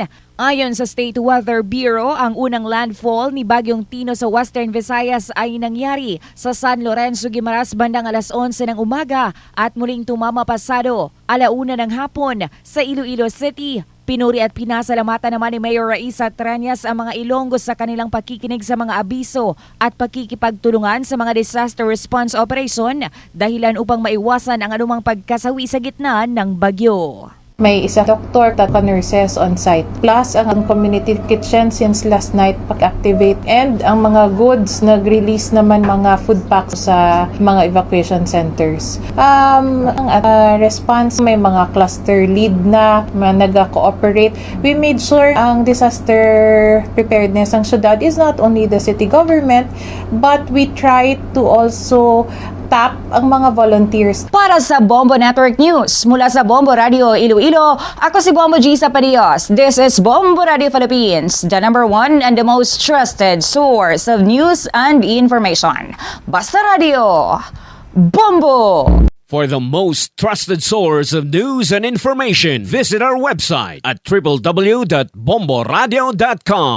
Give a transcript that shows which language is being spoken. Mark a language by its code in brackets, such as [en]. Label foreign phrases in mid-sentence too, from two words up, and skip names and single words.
[tl] Ayon sa State Weather Bureau, ang unang landfall ni Bagyong Tino sa Western Visayas ay nangyari sa San Lorenzo, Guimaras bandang alas 11 ng umaga at muling tumama pasado 1:00 ng hapon sa Iloilo City. Pinuri at pinasalamatan naman ni Mayor Raisa Tranias ang mga Ilonggos sa kanilang pakikinig sa mga abiso at pakikipagtulungan sa mga [en] disaster response operation [tl] dahilan upang maiwasan ang anumang pagkasawi sa gitna ng bagyo. May isang doktor at [en] nurses on site. [tl] Plus, ang [en] community kitchen since last night [tl] pag-activate. And ang mga goods, nag-release naman mga [en] food packs [tl] sa mga [en] evacuation centers. [tl] Ang response, may mga [en] cluster lead [tl] na nag-cooperate. [en] We made sure ang disaster preparedness [tl] ng syudad [en] is not only the city government, but we try to also tap [tl] ang mga [en] volunteers. [tl] Para sa Bombo Network News, mula sa Bombo Radio Iloilo, ako si Bombo G. Zapadios. [en] This is Bombo Radio Philippines, the #1 and the most trusted source of news and information. [tl] Basta Radio, Bombo! [en] For the most trusted source of news and information, visit our website at www.bomboradio.com.